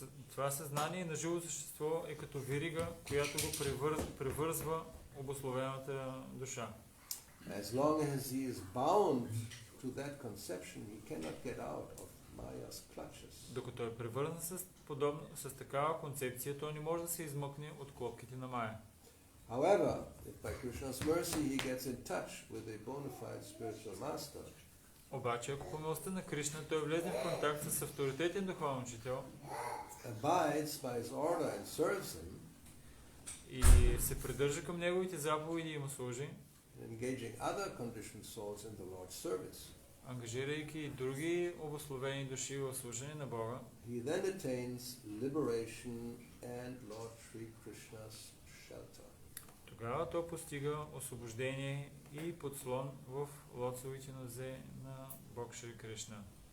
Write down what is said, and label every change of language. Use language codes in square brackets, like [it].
[bg] Това съзнание на живото същество е като верига, която го превързва обусловената душа. [en] As long as he is bound to that conception, he cannot get out of Maya's clutches. [bg] Докато е превързан с такава концепция, той не може да се измъкне от клопките на Мая. [en] However, if by Krishna's mercy he gets in touch with a bona fide spiritual master, [bg] обаче, ако по милостта на Кришна той влезе в контакт с авторитетен духовен учител, [en] abides by his order and serves him, [bg] и се придържа към неговите заповеди и му служи, [en] engaging other conditioned souls in the Lord's service, [bg] ангажирайки и други обусловени души в служение на Бога, [en] he then attains liberation and Lord Sri Krishna's shelter. [bg] тогава той постига освобождение и подслон в лотосовите нозе на Бог Шри Кришна.